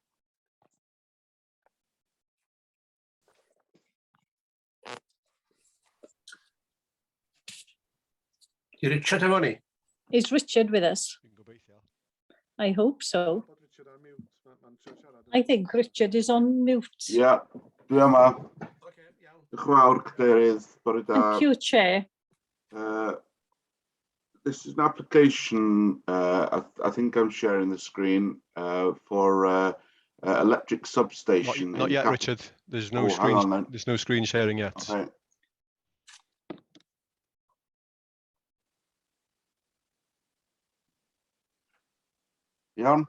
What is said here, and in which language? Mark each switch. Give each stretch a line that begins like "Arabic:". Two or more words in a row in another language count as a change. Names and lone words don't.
English: Richard, is Richard with us? I hope so. I think Richard is on mute. Yeah,
Welsh: dwi yma. Diolch yn fawr, Cadeirydd. Bore da.
English: Thank you, Chair. This is an application, I think I'm sharing the screen, for electric substation. Not yet, Richard. There's no screen. There's no screen sharing yet. Okay. Iawn?